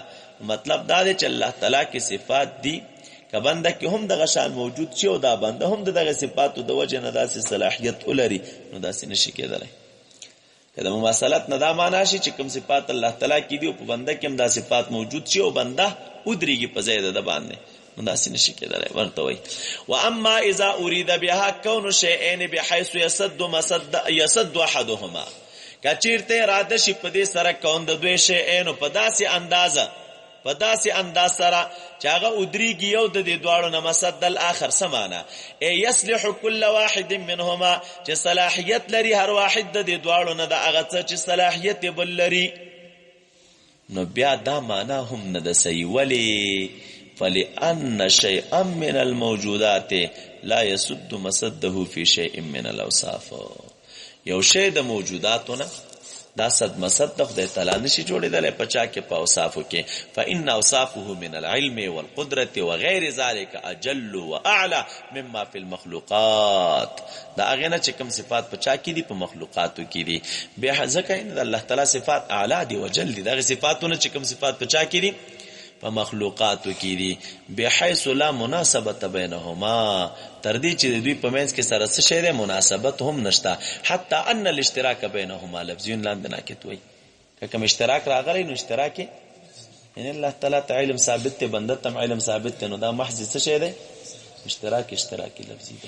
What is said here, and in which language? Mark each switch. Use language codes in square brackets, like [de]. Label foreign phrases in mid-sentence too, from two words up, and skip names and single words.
[ps] مطلب دا دی چې الله تعالی کې صفات دي که بنده کې هم دغه شان موجود شي او دا بنده هم دغه صفاتو د وجه نه داسې صلاحیت ولري، نو داسې نشي کېدلی. که د مماثلت نه دا معنا شي چې کوم صفات الله تعالی کې دي او په بنده کې هم دا صفات موجود شي او بنده ودرېږي په ځای د باندې، نو داسې نشي کېدلی. ورته وایي [ar] واما اذا اريد بها كون شيئين بحيث يسد احدهما، [ps] که چیرته اراده شي په دې سره کون د دوی شیئینو په داسې اندازه سره چې هغه ودریږي یو د دې دواړو نه [ar] مسد الاخر. سمانا ای یصلح كل واحد منهما، [ps] چې صلاحیت لري هر واحد د دې دواړو نه د هغه څه چې صلاحیت بل لري. نو بیا دا معنا هم نه د صحیح. [ar] ولی فلأن شيئا من الموجودات لا يسد مسده في شيء من الاوصاف. [ps] یو شی د موجوداتونه دا صد مسد د خدای تعالی نشي جوړېدلی په چا کې؟ په اوصافو کې. [ar] فإن اوصافه من العلم والقدرة وغير ذلك اجل واعلى مما في المخلوقات. [ps] دا هغه نه چې کوم صفات په چا کې دي؟ په مخلوقاتو کې دي. بیا ځکه ان الله تعالی صفات اعلی دي وجل دي. دا صفاتونه چې کوم صفات په چا کې دي؟ په مخلوقاتو کې دي. [ar] بحيث لا مناسبه بينهما، [ps] تر دې چې دوی په منځ کې سره څه شی دی؟ مناسبت هم نشته. [ar] حتی ان الاشتراک بینهما لفظیون [ps] لاندې ناکت وایي. که کوم اشتراک راغلی نو اشتراک یعنی الله تعالی ته علم ثابت دی، بنده ته علم ثابت دی، نو دا محض څه شی دی؟ اشتراک لفظي دی.